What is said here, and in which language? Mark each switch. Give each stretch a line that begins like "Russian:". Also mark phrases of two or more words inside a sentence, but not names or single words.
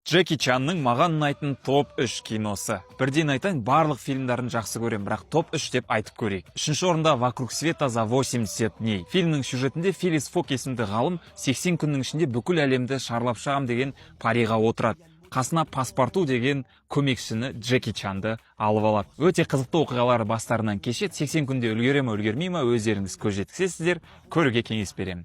Kazakh: Джеки Чанның маған ұнайтын топ 3 киносы. Бірден айтайын, барлық фильмдарын жақсы көрем, бірақ топ 3 деп айтып көрейік. Үшінші орында «Вокруг света за 80 дней». Фильмнің сюжетінде Филлис Фок есімді ғалым 80 күннің ішінде бүкіл әлемді шарлап шығам деген париға отырады. Қасына паспорту деген көмекшіні Джеки Чанды алып алады. Өте қызықты оқиғалары бастарынан кешеді. 80 күнде үлгере ме, үлгермей ме, өздеріңіз көз жеткізесіздер, көруге кеңес беремін.